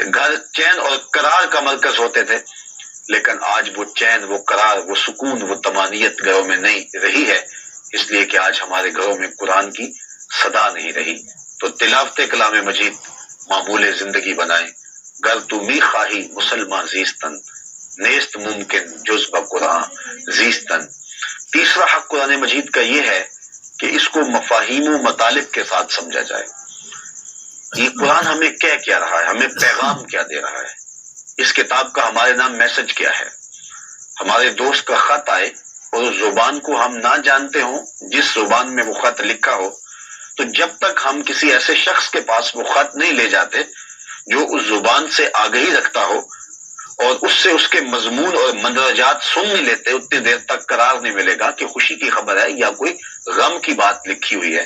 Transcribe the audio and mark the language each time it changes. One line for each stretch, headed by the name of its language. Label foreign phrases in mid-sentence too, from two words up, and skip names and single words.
Urdu: گھر چین اور قرار کا مرکز ہوتے تھے، لیکن آج وہ چین، وہ قرار، وہ سکون، وہ طمانینت گھروں میں نہیں رہی ہے، اس لیے کہ آج ہمارے گھروں میں قرآن کی صدا نہیں رہی۔ تو تلاوت کلام مجید معمول زندگی بنائیں۔
Persian: گر تو می خواہی مسلمان زیستن، نیست ممکن جز بقرآن زیستن۔
Urdu: تیسرا حق قرآن مجید کا یہ ہے کہ اس کو مفاہیم و مطالب کے ساتھ سمجھا جائے۔ یہ قرآن ہمیں کیا رہا ہے، ہمیں پیغام کیا دے رہا ہے، اس کتاب کا ہمارے نام میسج کیا ہے۔ ہمارے دوست کا خط آئے اور اس زبان کو ہم نہ جانتے ہوں جس زبان میں وہ خط لکھا ہو، تو جب تک ہم کسی ایسے شخص کے پاس وہ خط نہیں لے جاتے جو اس زبان سے آگہی رکھتا ہو اور اس سے اس کے مضمون اور مندرجات سن نہیں لیتے، اتنی دیر تک قرار نہیں ملے گا کہ خوشی کی خبر ہے یا کوئی غم کی بات لکھی ہوئی ہے۔